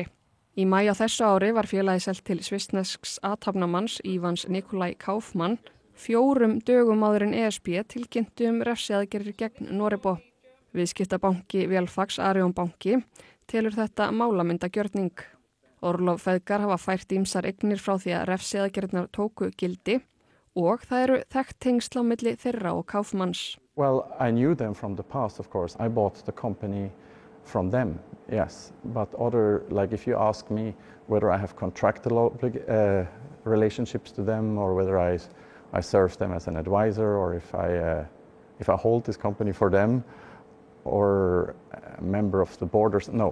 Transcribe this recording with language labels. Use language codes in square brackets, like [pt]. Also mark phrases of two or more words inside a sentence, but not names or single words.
[is] Í maí á þessu ári var félagið selt til svissnesks athafnamanns Ívans Nikolai Kaufmann 4 dögum áður en ESB tilkynnti refsiaðgerðir gegn Norebo. Viðskiptabanki Vélfags Arion banki telur þetta málamyndagjörning. Orlov feðgar hafa fært ýmsar eignir frá því að refsiaðgerðirnar tóku gildi og það þekkt tengsl á milli þeirra og Kaufmanns. [en] Well, I knew them from the past, of course. I bought the company from them, yes. But like if you ask me whether I have contractual relationships to them or whether I serve them as an advisor or if I hold this company for them or a member of the board, no.